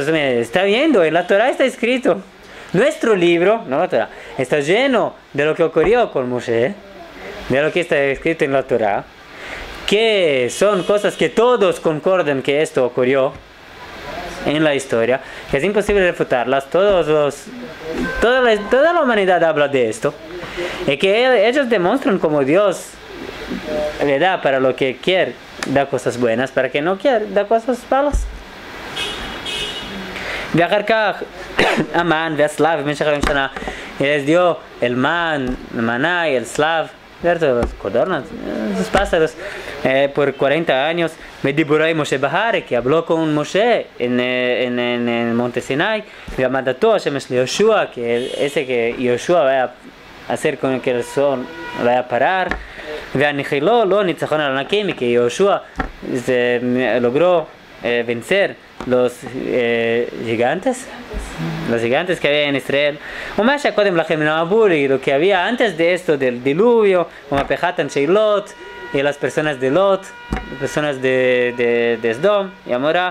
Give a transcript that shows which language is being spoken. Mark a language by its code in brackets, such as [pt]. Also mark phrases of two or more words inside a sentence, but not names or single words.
[es] Está viendo, en la Torah está escrito. Nuestro libro, no la Torah, está lleno de lo que ocurrió con Moshe, de lo que está escrito en la Torah, que son cosas que todos concordan que esto ocurrió en la historia, que es imposible refutarlas, toda la humanidad habla de esto, y que ellos demuestran como Dios le da para lo que quiere, da cosas buenas, para que no quiere, da cosas malas. [he] ואחר כך, המן והסלב במשך 40 שנה, [es] les dio el maná y el slav, ¿cierto? Los codornas, los pájaros, por 40 años. [he] ודיבורי משה בהר, [es] que habló con Moshe en el monte Sinai, [he] ומדתו השמש ליהושע, [es] que ese que Yoshua va a hacer con que el sol vaya a parar, [he] והנחילו לו ניצחון על ענקים, [es] que Yoshua logró vencer los gigantes que había en Israel. Y lo que había antes de esto del diluvio, y las personas de Lot, las personas de Sdom y Amorá.